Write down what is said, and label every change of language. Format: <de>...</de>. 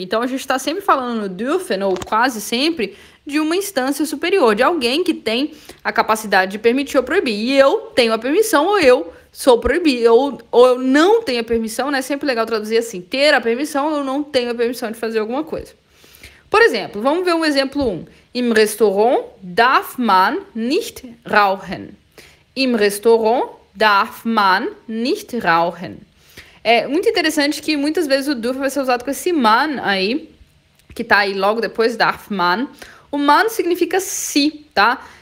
<pt>Então, a gente está sempre falando no dürfen, ou quase sempre, de uma instância superior, de alguém que tem a capacidade de permitir ou proibir. E eu tenho a permissão ou eu sou proibido, ou eu não tenho a permissão, né? É sempre legal traduzir assim, ter a permissão ou eu não tenho a permissão de fazer alguma coisa. Por exemplo, vamos ver um exemplo 1.</pt> <de>Im Restaurant darf man nicht rauchen. Im Restaurant darf man nicht rauchen.</de> <pt>É muito interessante que muitas vezes o dürfen vai ser usado com esse man aí, que tá aí logo depois,</pt> <de>darf man.</de> <pt>O man significa se, tá?</pt>